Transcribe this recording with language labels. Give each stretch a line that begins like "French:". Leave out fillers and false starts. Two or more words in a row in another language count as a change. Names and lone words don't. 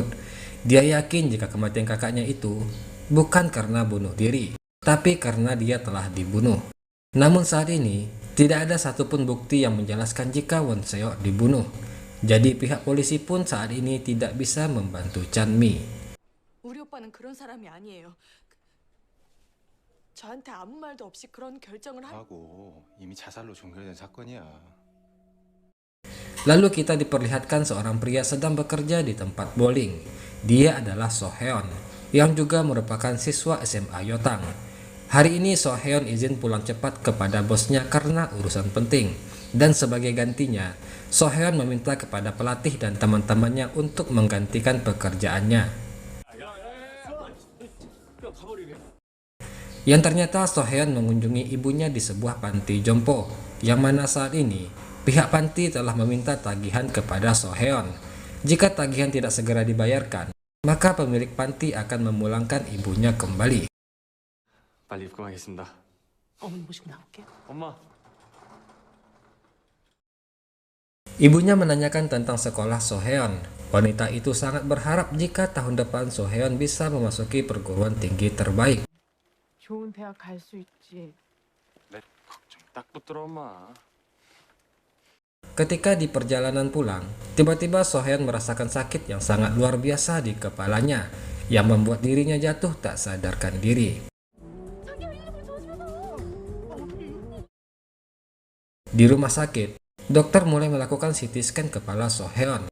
Indonesian: Dia yakin jika kematian kakaknya itu bukan karena bunuh diri, tapi karena dia telah dibunuh. Namun saat ini, tidak ada satupun bukti yang menjelaskan jika Won Seok dibunuh. Jadi pihak polisi pun saat ini tidak bisa membantu Chan-mi.
Korean: 우리 오빠는 그런 사람이 아니에요. 저한테 아무 말도 없이 그런 결정을 하고 이미 자살로 종결된 사건이야.
Indonesian: Lalu kita diperlihatkan seorang pria sedang bekerja di tempat bowling. Dia adalah So-heon, yang juga merupakan siswa SMA Yotang. Hari ini So-heon izin pulang cepat kepada bosnya karena urusan penting. Dan sebagai gantinya, So-heon meminta kepada pelatih dan teman-temannya untuk menggantikan pekerjaannya. Yang ternyata So-heon mengunjungi ibunya di sebuah panti jompo, yang mana saat ini pihak panti telah meminta tagihan kepada So-heon. Jika tagihan tidak segera dibayarkan, maka pemilik panti akan memulangkan ibunya kembali.
Korean: 빨리 입금하겠습니다. 어머니 모시고 나올게요. 엄마.
Indonesian: Ibunya menanyakan tentang sekolah So-heon. Wanita itu sangat berharap jika tahun depan So-heon bisa memasuki perguruan tinggi terbaik.
Korean: 좋은 대학 갈 수 있지. 내 걱정 딱 붙들어 엄마.
Indonesian: Ketika di perjalanan pulang, tiba-tiba Sohyun merasakan sakit yang sangat luar biasa di kepalanya, yang membuat dirinya jatuh tak sadarkan diri. Di rumah sakit, dokter mulai melakukan CT scan kepala Sohyun.